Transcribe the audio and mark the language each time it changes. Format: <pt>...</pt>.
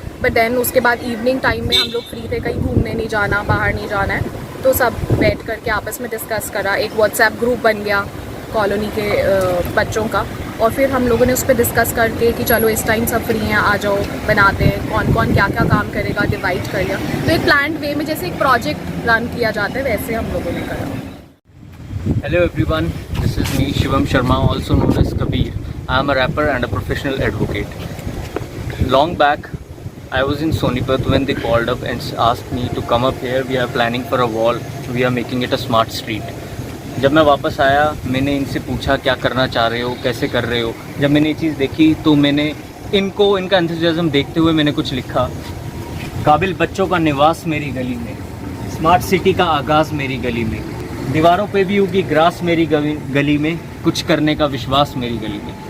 <en>but then</en> <hi>उसके बाद evening time में हम लोग फ्री थे, कहीं घूमने नहीं जाना, बाहर नहीं जाना है, तो सब बैठ करके आपस में डिस्कस करा। एक व्हाट्सएप ग्रुप बन गया कॉलोनी के बच्चों का, और फिर हम लोगों ने उस पर डिस्कस करके कि चलो इस टाइम सब फ्री हैं, आ जाओ, बनाते हैं, कौन कौन क्या क्या काम करेगा, डिवाइड कर लिया। तो एक प्लान्ड वे में जैसे एक प्रोजेक्ट रन किया जाता है वैसे हम लोगों ने करा।</hi> <en>Hello everyone, this is me Shivam Sharma, also known as Kabir. I am a rapper and a professional advocate. Long back, I was in Sonipat when they called up and asked me to come up here. We are planning for a wall. We are making it a smart street.</en> <hi>जब मैं वापस आया मैंने इनसे पूछा क्या करना चाह रहे हो, कैसे कर रहे हो। जब मैंने ये चीज़ देखी तो मैंने इनका एंथुसियाज्म देखते हुए मैंने कुछ लिखा। काबिल बच्चों का निवास मेरी गली में, स्मार्ट सिटी का आगाज़ मेरी गली में, दीवारों पे भी उगी ग्रास मेरी गली में, कुछ करने का विश्वास मेरी गली में।</hi>